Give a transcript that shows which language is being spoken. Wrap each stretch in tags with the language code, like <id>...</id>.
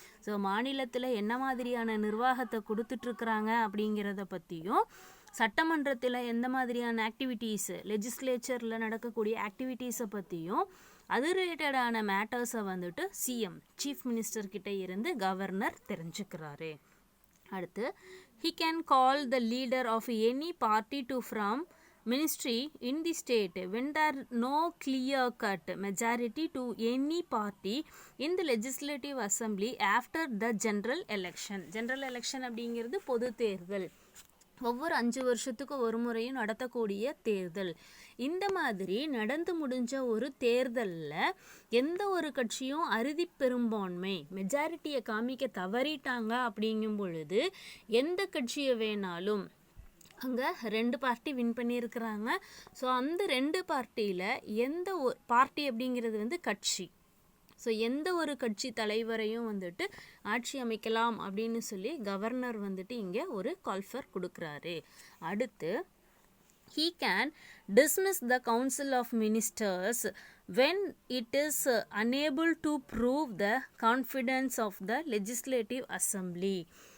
<ta>So மாநிலத்தில் என்ன மாதிரியான நிர்வாகத்தை கொடுத்துட்ருக்குறாங்க அப்படிங்கிறத பற்றியும் சட்டமன்றத்தில் எந்த மாதிரியான ஆக்டிவிட்டீஸு லெஜிஸ்லேச்சரில் நடக்கக்கூடிய ஆக்டிவிட்டீஸை பற்றியும் அது ரிலேட்டடான மேட்டர்ஸை வந்துட்டு சிஎம் சீஃப் மினிஸ்டர்கிட்ட இருந்து கவர்னர் தெரிஞ்சுக்கிறாரு.</ta> <en>அடுத்து he can call the leader of any party to from ministry in the state when there no clear cut majority to any party in the legislative assembly after the general election.</en> <ta>அப்படிங்கிறது பொது தேர்தல். ஒவ்வொரு 5 வருஷத்துக்கும் ஒரு முறையும் நடத்தக்கூடிய தேர்தல். இந்த மாதிரி நடந்து முடிஞ்ச ஒரு தேர்தலில் எந்த ஒரு கட்சியும் அறுதி பெரும்பான்மை மெஜாரிட்டியை காமிக்க தவறிட்டாங்க அப்படிங்கும் பொழுது எந்த கட்சியை வேணாலும் அங்கே 2 பார்ட்டி வின் பண்ணியிருக்கிறாங்க. ஸோ அந்த 2 பார்ட்டியில் எந்த ஒரு பார்ட்டி அப்படிங்கிறது கட்சி. ஸோ எந்த ஒரு கட்சி தலைவரையும் ஆட்சி அமைக்கலாம் அப்படின்னு சொல்லி கவர்னர் இங்கே ஒரு கால்ஃபர் கொடுக்குறாரு.</ta> <en>அடுத்து he can dismiss the council of ministers when it is unable to prove the confidence of the legislative assembly.</en>